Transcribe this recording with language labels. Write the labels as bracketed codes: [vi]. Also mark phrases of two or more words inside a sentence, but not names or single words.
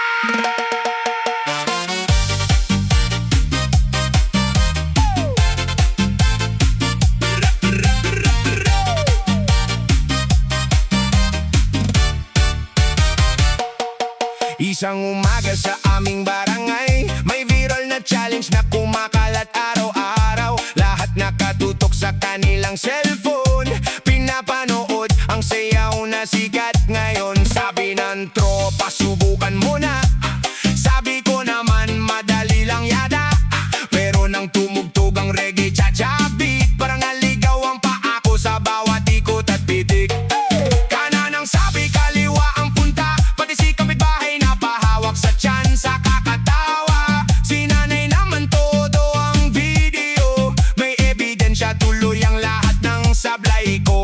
[tl] Isang umaga sa aming barangay, may viral na challenge na kumakalat araw-araw. Lahat nakatutok sa kanilang cellphone, pinapanood ang sayaw na sikat ngayon. Sabi ng tropa, subukan mo na. Sabi ko naman, madali lang yata. Pero nang tumugtog ang [en] reggae cha-cha beat, [tl] parang naligaw ang paa ko sa bawat ikot at pitik. Kanan ang sabi, kaliwa ang punta, pati si kapitbahay na pahawak sa tiyan sa kakatawa. Si nanay naman todo ang video, may ebidensya tuloy ang lahat ng sablay ko.